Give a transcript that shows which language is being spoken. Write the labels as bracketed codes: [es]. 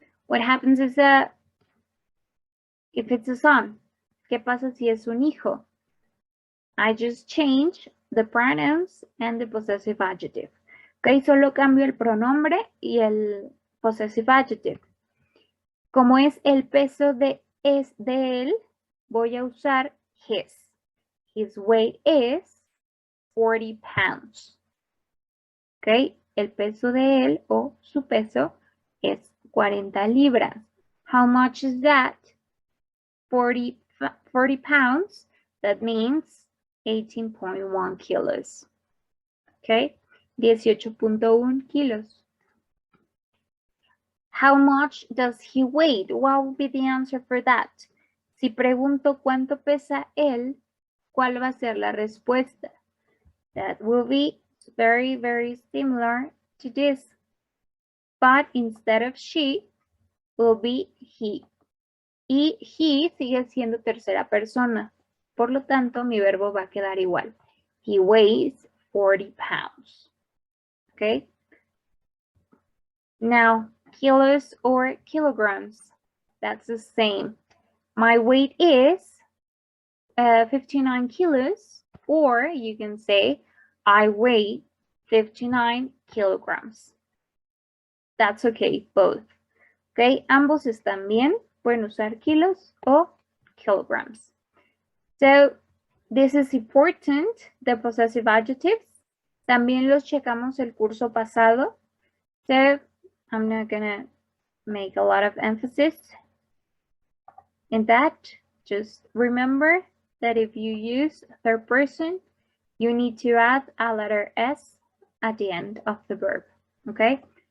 [en] What happens is if it's a son? [es] ¿Qué pasa si es un hijo? [en] I just change the pronouns and the possessive adjective. [es] Ok, solo cambio el pronombre y el possessive adjective. Como es el peso de él, voy a usar his. [en] His weight is 40 pounds. [es] Ok, el peso de él o su peso es 40 libras. [en] How much is that? 40 pounds. That means 18.1 kilos. Ok, 18.1 kilos. How much does he weigh? What would be the answer for that? [es] Si pregunto cuánto pesa él, ¿cuál va a ser la respuesta? [en] That will be very, very similar to this. But instead of she, will be he. [es] Y he sigue siendo tercera persona. Por lo tanto, mi verbo va a quedar igual. [en] He weighs 40 pounds. Okay? Now, kilos or kilograms. That's the same. My weight is 59 kilos, or you can say I weigh 59 kilograms. That's okay, both. Okay, [es] ambos están bien. Pueden usar kilos o kilograms. [en] So, this is important, the possessive adjectives. [es] También los checamos el curso pasado. [en] So, I'm not gonna make a lot of emphasis in that. Just remember that if you use third person, you need to add a letter S at the end of the verb, okay?